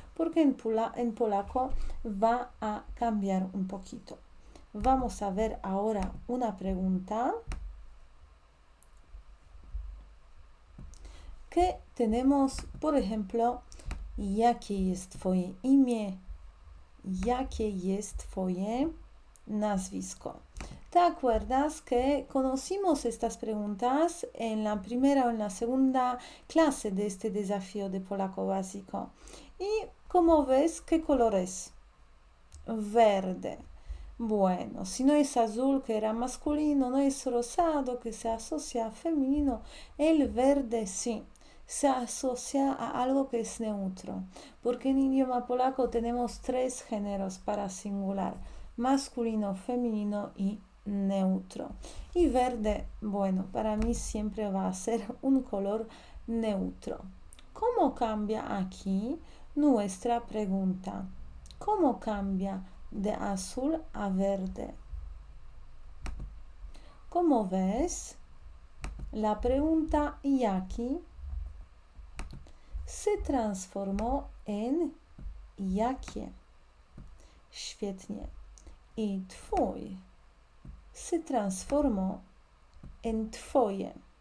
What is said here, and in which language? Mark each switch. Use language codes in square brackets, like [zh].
[es] Porque en polaco va a cambiar un poquito. Vamos a ver ahora una pregunta que tenemos, por ejemplo, [pl] jakie jest twoje imię? Jakie jest twoje nazwisko? [es] ¿Te acuerdas que conocimos estas preguntas en la primera o en la segunda clase de este desafío de polaco básico? Y como ves, ¿qué color es? Verde. Bueno, si no es azul, que era masculino, no es rosado, que se asocia a femenino, el verde sí, se asocia a algo que es neutro, porque en idioma polaco tenemos 3 géneros para singular, masculino, femenino y neutro. Y verde, bueno, para mí siempre va a ser un color neutro. ¿Cómo cambia aquí nuestra pregunta? ¿Cómo cambia de azul a verde? Como ves, la pregunta jaki se transformó en jakie. [pl] Świetnie. [es] I twój se transformó en twoje.